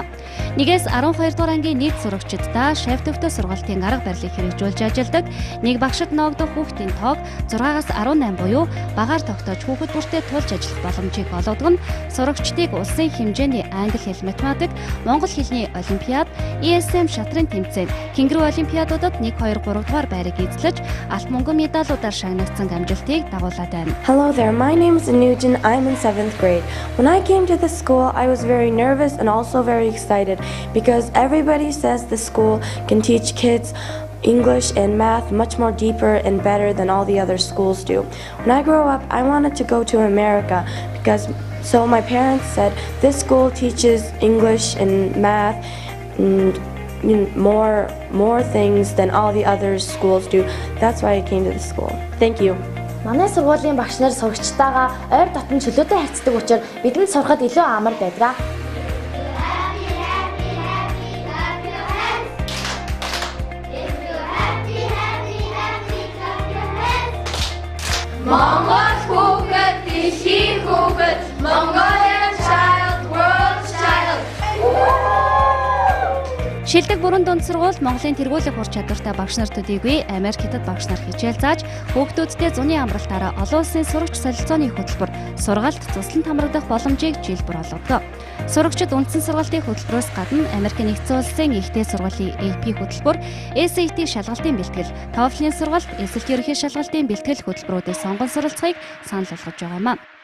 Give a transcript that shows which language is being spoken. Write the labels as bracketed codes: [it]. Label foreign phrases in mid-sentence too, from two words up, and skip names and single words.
[mn] 1-ээс 12 дугаар ангийн нийт сурагчдаа шавь төвтэй сургалтын арга барилыг хэрэгжүүлж ажилладаг, нэг багшид ноогдох хүүхдийн тоог 6-аас 18 буюу багаар тогтоож хүүхэд бүртээ тулж ажиллах боломжийг олгодог нь сурагчдыг улсын хэмжээний англи хэл математик, монгол хэлний олимпиад, ESM шатрын тэмцээн, Кенгуру олимпиадуудад 1, 2, 3 дугаар байрыг эзлэж, алт мөнгөн медалуудаар шагнагдсан амжилтыг дагуулад байна. [en] Hello there, my name is Anujan. I'm in 7th grade. When I came to the school, I was very nervous and also very excited because everybody says the school can teach kids English and math much more deeper and better than all the other schools do. When I grow up, I wanted to go to America so my parents said this school teaches English and math and more things than all the other schools do. That's why I came to the school. Thank you. [mn] Манай сургуулийн багш нар сурагчтайгаа ойр дотн чөлөөтэй харьцдаг учраас бидэнд сурахад илүү амар байдаг. Монгол хүүхэд, дэлхийн хүүхэд, [en] Mongolian child, world child. [mn] Шилдэг бүрэн дунд сургууль Монголын тэргүүлэх ур чадвартай багш нар төдийгүй Америк хятад багш нар хичээл зааж хүүхдүүдтэй зуны амралтаараа олон улсын сурагч солилцооны хөтөлбөр сургалт цуслан хамрагдах боломжийг жил бүр олгодог. Сурагчид үндсэн сургалтын хөтөлбөрөөс гадна Америк нэгдсэн улсын ихтэй сургуулийн AP хөтөлбөр, SAT шалгалтын бэлтгэл, TOEFL-ийн сургалт, эсэлт ерөнхий шалгалтын бэлтгэл хөтөлбөрүүдэд сонгон суралцахыг санал болгож байгаа юм а.